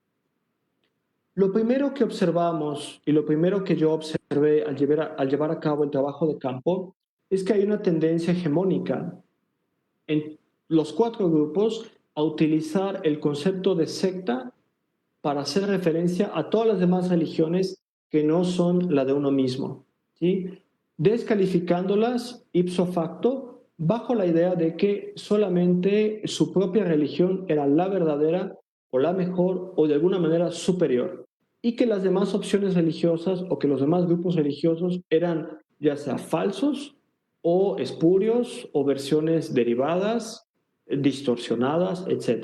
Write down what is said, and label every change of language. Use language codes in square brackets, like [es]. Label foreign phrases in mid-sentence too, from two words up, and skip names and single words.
[es] Lo primero que observamos y lo primero que yo observé al llevar a cabo el trabajo de campo es que hay una tendencia hegemónica en los 4 grupos a utilizar el concepto de secta para hacer referencia a todas las demás religiones que no son la de uno mismo, ¿sí? Descalificándolas [la] ipso facto [es] bajo la idea de que solamente su propia religión era la verdadera o la mejor o de alguna manera superior y que las demás opciones religiosas o que los demás grupos religiosos eran ya sea falsos o espurios o versiones derivadas, distorsionadas, etc.